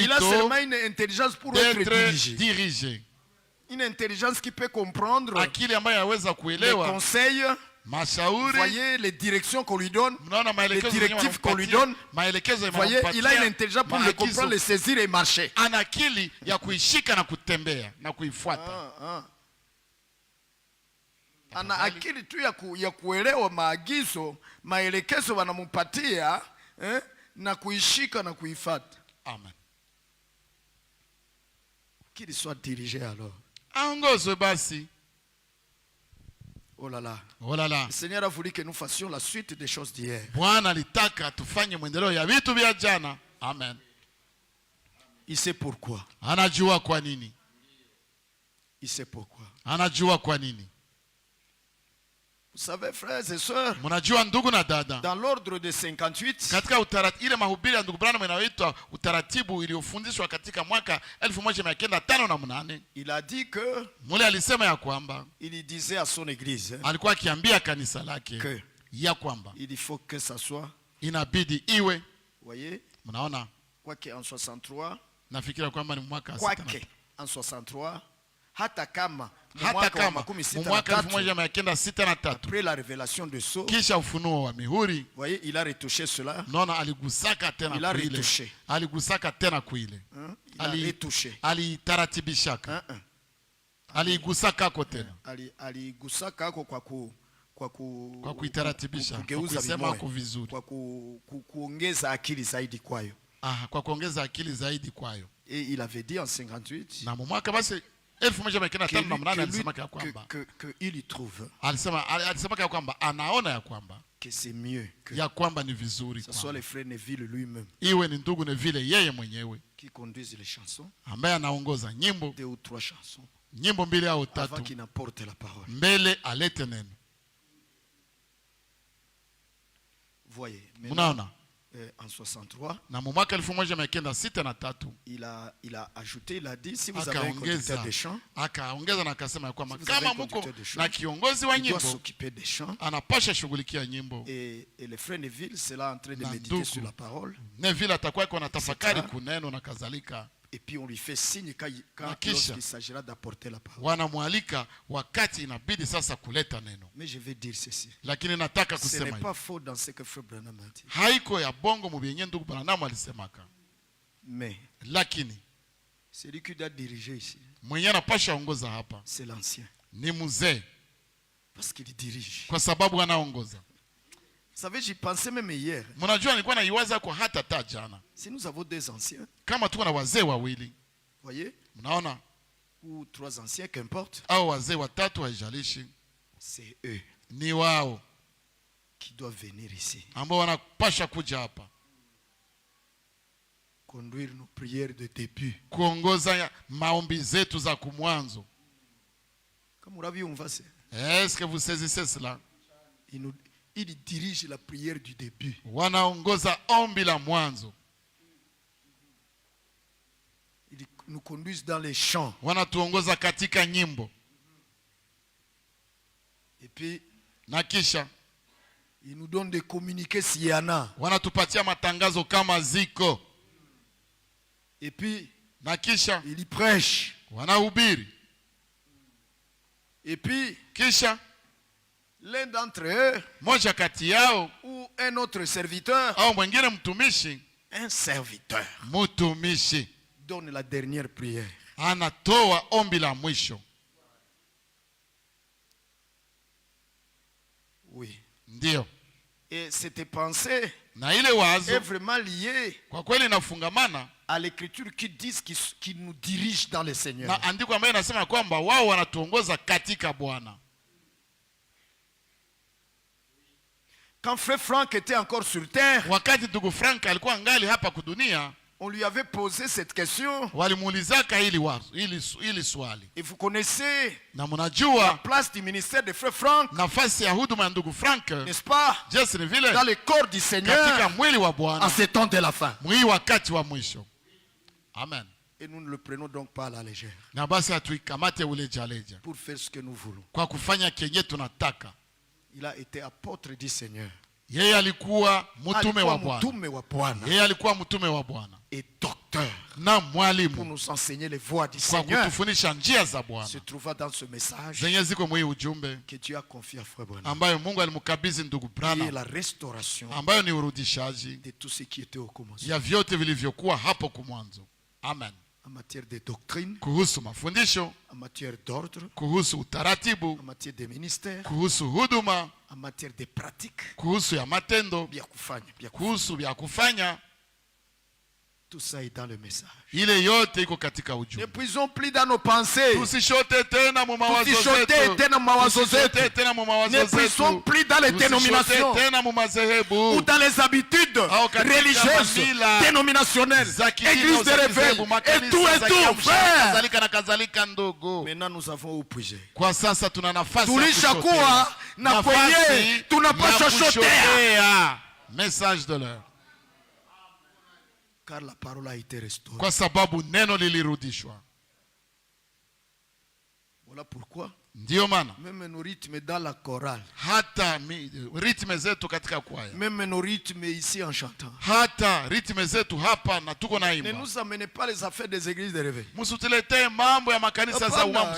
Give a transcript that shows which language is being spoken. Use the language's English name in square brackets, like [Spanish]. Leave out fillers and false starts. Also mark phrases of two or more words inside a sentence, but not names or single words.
[French] il a seulement une intelligence pour être dirigé. Une intelligence qui peut comprendre les conseils. Voyez les directions qu'on lui donne, les directives qu'on lui donne. Voyez, il a une intelligence pour le comprendre, le saisir et marcher. [Swahili] Ana akili tu ya kuelewa maagizo, maelekezo wanamupatia na kuishika na kuifuata. Amen. [French] Qu'il soit dirigé alors. [Swahili] Aongozwe basi. [French] Oh là là. Oh là là. Le Seigneur a voulu que nous fassions la suite des choses d'hier. [Swahili] Bwana alitaka tufanye mwendeleo ya vitu vya jana. Amen. [French] Il sait pourquoi. [Swahili] Anajua kwa nini. [French] Il sait pourquoi. [Swahili] Anajua kwa nini. [French] Vous savez, frères et sœurs, dans l'ordre de 58, [Swahili] ile mahubiri ya ndugu Branham inayoitwa utaratibu iliyofundishwa katika mwaka 1958, [French] il a dit que, [Swahili] mule alisema ya kwamba, [French] il disait à son église, [Swahili] alikuwa akiambia kanisa lake [French] que, [Swahili] ya kwamba, [French] il faut que ça soit, [Swahili] inabidi iwe, [French] voyez, [Swahili] mnaona, kwake [French] en 63, [Swahili] nafikira kwamba ni mwaka kwake [French] en 63, [Swahili] hata kama mwaka 1963 [French] après la révélation de Sceaux, [Swahili] kisha ufunuo wa mihuri, [French] voyez, il a retouché cela. [Swahili] Naona aligusaka tena kuile. Aligusaka tena kuile. Alitaratibishaka. Aligusaka kwa tena. Aligusaka kwa kuitaratibisha, kusema kwa vizuri. Kwa kuongeza akili zaidi kwayo. Kwa kuongeza akili zaidi kwayo. [French] Et il avait dit en 58. [Swahili] Na mwaka basi [French] que il y trouve. [Swahili] Alisema ya kwamba anaona ya kwamba [French] que c'est mieux que [Swahili] ya kwamba ni vizuri [French] ce soit le frère Neville lui-même. [Swahili] Iwe ni ndugu Neville yeye mwenyewe. [French] qui conduisent les chansons, [Swahili] ambaye anaongoza nyimbo [French] 2 ou 3 chansons, [Swahili] nyimbo 2 au 3 [French] avant qu'il n'apporte la parole. [Swahili] Mbele alete neno. [French] Voyez, maintenant, en 63, [Swahili] na mwaka 1963 [French] il a ajouté, il a dit, si vous avez un conducteur de chant, [Swahili] akaongeza na akasema ya kwamba kama mko na kiongozi wa nyimbo, [French] s'occuper des chants, [Swahili] anapasha shughulikia nyimbo. [French] Et le frère Neville sera en train de méditer sur la parole. [Swahili] Neville atakuwa iko na tafakari kuneno na kadhalika. [French] Et puis on lui fait signe quand il s'agira d'apporter la parole. [Swahili] Wanamwalika wakati inabidi sasa kuleta neno. [French] Mais je vais dire ceci. [Swahili] Lakini nataka kusema [French] ce n'est pas faux dans ce que frère Branham a dit. [Swahili] Haiko ya bongo mubyenye ndugu Branham alisemaka. [French] Mais [Swahili] lakini [French] celui qui doit diriger ici, [Swahili] mwenye anapasha ongoza hapa, [French] c'est l'ancien. [Swahili] Ni mzee. [French] Parce qu'il dirige. [Swahili] Kwa sababu anaongoza. [French] Vous savez, j'y pensais même hier. [Swahili] Mnajua nilikuwa naiwaza kwa hata jana. [French] Si nous avons 2 anciens, [Swahili] kama tuko na wazee wawili, [French] voyez, [Swahili] mnaona, [French] ou 3 anciens, qu'importe, [Swahili] au wazee watatu haijalishi, [French] c'est eux, [Swahili] ni wao [French] qui doivent venir ici, [Swahili] ambao wanapasha kuja hapa [French] conduire nos prières de début, [Swahili] kuongoza maombi zetu za kumwanzo. [French] Comme Rabbi on va se, est-ce que vous saisissez cela? Il dirige la prière du début. [Swahili] Wanaongoza ombi la mwanzo. [French] Ils nous conduisent dans les chants. [Swahili] Wanatuongoza katika nyimbo. [French] Et puis [Swahili] na kisha [French] ils nous donnent des communiqués s'il y en a. [Swahili] Wanatupatia matangazo kama ziko. [French] Et puis [Swahili] na kisha [French] ils prêchent. [Swahili] Wanahubiri. [French] Et puis [Swahili] kisha [French] l'un d'entre eux, [Swahili] moja kati yao, [French] ou un autre serviteur, [Swahili] au mwingine mtumishi, [French] un serviteur, [Swahili] mtumishi, [French] donne la dernière prière. [Swahili] Anatoa ombi la mwisho. [French] Oui. [Swahili] Ndio. [French] Et cette pensée [Swahili] na ile wazo [French] est vraiment liée [Swahili] kwa kweli inafungamana [French] à l'écriture qui dit qui nous dirige dans le Seigneur. [Swahili] Na andiko ambayo inasema kwamba wao wanatuongoza katika Bwana. [French] Quand frère Frank était encore sur terre, [Swahili] wakati ndugu Frank alikuwa ngali hapa kudunia, [French] on lui avait posé cette question. [Swahili] Walimuulizaka ili swali. [French] Et vous connaissez [Swahili] na mnajua [French] la place du ministère de frère Frank, [Swahili] nafasi ya huduma ya ndugu Frank, [French] n'est-ce pas? Dans le corps du Seigneur, [Swahili] katika mwili wa Bwana, [French] en ce temps de la fin. [Swahili] Mwili wakati wa mwisho. Amen. [French] Et nous ne le prenons donc pas à la légère. [Swahili] Na basi hatuikamate ulejaleja. [French] Pour faire ce que nous voulons. [Swahili] Kwa kufanya kenye tunataka. [French] Il a été apôtre du Seigneur. [Swahili] Yeye alikuwa mtume wa Bwana. Yeye alikuwa mtume wa Bwana. [French] Et docteur. [Swahili] Na mwalimu. [French] Pour nous enseigner les voies du Seigneur. [Swahili] Kwa kutufundisha njia za Bwana. [French] Se trouva dans ce message. [Swahili] Zenye ziko mwi ujumbe. [French] Que Dieu a confié à frère Branham. [Swahili] Ambayo Mungu alimkabidhi ndugu Branham. [French] Et la restauration. [Swahili] Ambayo ni urudishaji. [French] De tout ce qui était au commencement. [Swahili] Ya vyote vilivyokuwa hapo kumwanzo. Amen. [French] En matière de doctrine, [Swahili] kuhusu mafundisho, [French] en matière d'ordre, [Swahili] kuhusu utaratibu, [French] en matière de ministère, [Swahili] kuhusu huduma, [French] en matière de pratique, [Swahili] kuhusu ya matendo, kuhusu vya kufanya. [French] Tout ça est dans le message. [Swahili] Ile yote iko katika ujumbe. Ne puisons plus dans nos pensées. Tusishote tena mu mawazo zetu. Tusishote tena mu mawazo zetu. [French] Ne puisons plus dans les dénominations. [Swahili] Tena mu madhehebu. [French] Ou dans les habitudes religieuses dénominationnelles. Église de réveil. Et tout, frère. Maintenant nous avons où puiser. [Swahili] Kwa sasa tuna nafasi ya kushotea. Na kwenye tunapaswa shotea. [French] Message de l'heure. Car la parole a été restaurée. [Swahili] Kwa sababu neno lilirudishwa. [French] Voilà pourquoi. [Swahili] Ndio maana. [French] Même nos rythmes dans la chorale. [Swahili] Hata rythme zetu katika kwaya. [French] Même nos rythmes ici en chantant. [Swahili] Hata rythme zetu hapa na tuko naimba. [French] Ne nous amenez pas les affaires des églises de réveil. [Swahili] Msituletee mambo ya makanisa za uamsho.